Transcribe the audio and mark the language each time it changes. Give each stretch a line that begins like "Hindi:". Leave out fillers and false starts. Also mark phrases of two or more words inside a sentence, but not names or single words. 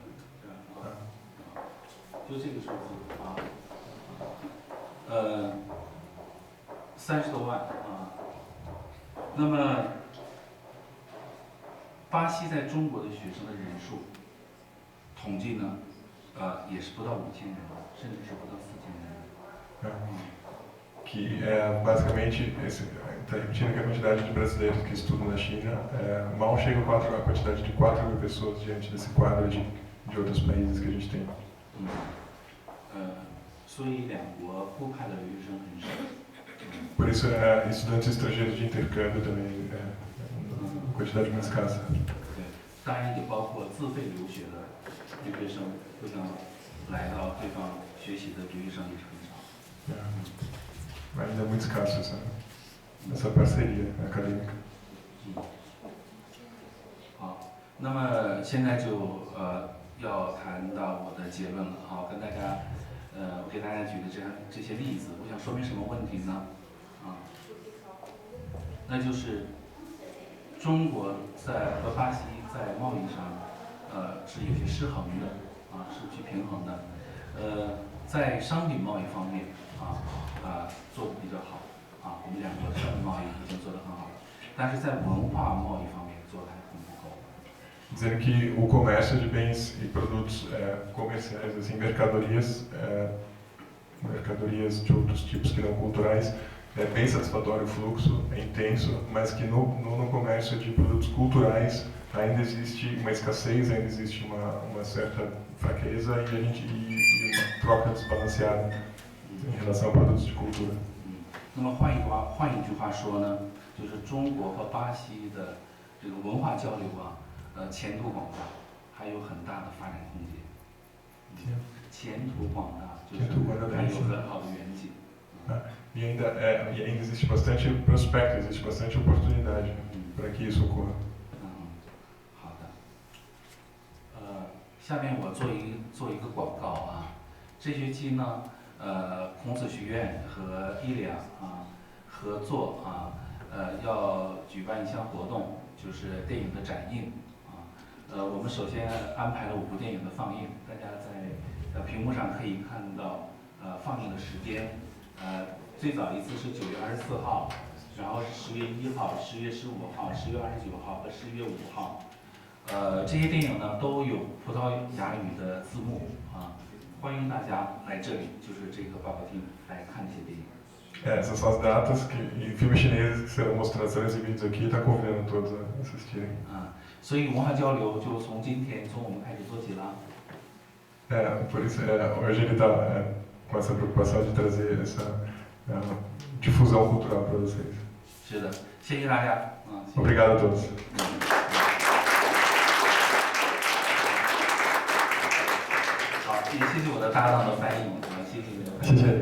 Chinese: 就这个数字30多万那么，巴西在中国的学生的人数，统计呢，也是不到5000人，甚至是不到4000人。
Portuguese: Que basicamente, está repetindo que a quantidade de brasileiros que estudam na China mal chega a quantidade de 4.000 pessoas diante desse quadro de outros países que a gente tem.
Chinese: 所以两国互派的留学生很少。
Portuguese: Por isso, estudantes estrangeiros de intercâmbio também quantidade muito escassa.
Chinese: 对，当然也包括自费留学的留学生，不想来到对方学习的留学生也是很少。
Portuguese: Mas ainda é muito escasso essa parceria acadêmica.
Chinese: 好，那么现在就要谈到我的结论了跟大家我给大家举的这些例子，我想说明什么问题呢？那就是中国和巴西在贸易上是有些失衡的失去平衡的。在商品贸易方面做得比较好我们两国的商品贸易已经做得很好了，但是在文化贸易方面做得还很不够。
Portuguese: Dizendo que o comércio de bens e produtos comerciais, assim, mercadorias de outros tipos que não culturais, é bem satisfatório o fluxo, é intenso, mas que no comércio de produtos culturais ainda existe uma escassez, ainda existe uma certa fraqueza e uma troca desbalanceada em relação a produtos de cultura.
Chinese: 那么换一句话说呢，就是中国和巴西的这个文化交流前途广大，还有很大的发展空间。前途广大，就是还有很好的远景。
Portuguese: E ainda existe bastante prospecto, existe bastante oportunidade para que isso ocorra.
Chinese: 好的。下面我做一个广告这学期呢，孔子学院和伊良合作要举办一项活动，就是电影的展映我们首先安排了5部电影的放映，大家在屏幕上可以看到放映的时间。最早一次是9月24号，然后是10月1号、10月15号、10月29号和10月5号。这些电影呢都有葡萄牙语的字幕欢迎大家来这里，就是这个报告厅来看这些电影。
Portuguese: Essas são as datas e filmes chineses que serão mostrados, serão exibidos aqui, está convidando todos a assistirem.
Chinese: 所以文化交流就从我们开始做起了。
Portuguese: Por isso, hoje ele está com essa preocupação de trazer essa difusão cultural para vocês.
Chinese: 是的，谢谢大家。
Portuguese: Obrigado a todos.
Chinese: 好，也谢谢我的搭档的翻译谢谢你的翻译。谢谢。